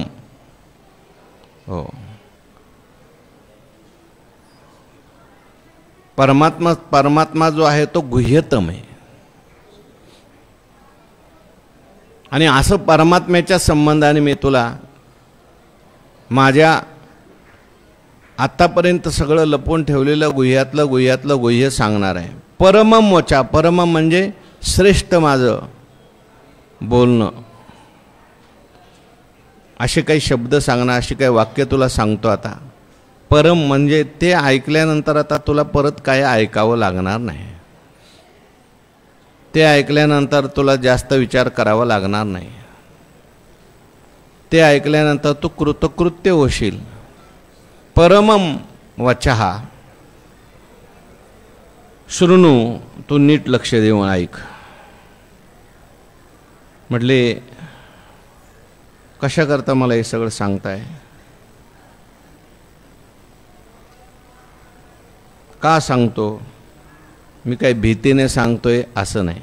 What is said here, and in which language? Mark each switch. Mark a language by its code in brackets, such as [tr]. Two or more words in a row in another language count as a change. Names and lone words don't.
[mr] हो, परमात्मा जो आहे तो गुह्यतम आहे. आणि असं परमात्म्याच्या संबंधाने मी तुला माझ्या आत्तापर्यंत सगळं लपवून ठेवलेलं गुह्यातलं गुह्य सांगणार आहे. [sa] परमम वचा. [mr] परमम म्हणजे श्रेष्ठ माझं बोलणं. असे काही शब्द सांगणार, अशी काही वाक्य तुला सांगतो आता. परम म्हणजे ते ऐकल्यानंतर आता तुला परत काय ऐकावं लागणार नाही. ते ऐकल्यानंतर तुला जास्त विचार करावा लागणार नाही. ते ऐकल्यानंतर तू कृतकृत्य होशील. [sa] परमम वचः शृणु. [mr] तू नीट लक्ष देऊन ऐक. म्हटले कशा करता मला हे सगळं सांगताय, का सांगतो. मी काय भीतीने सांगतोय असं नाही.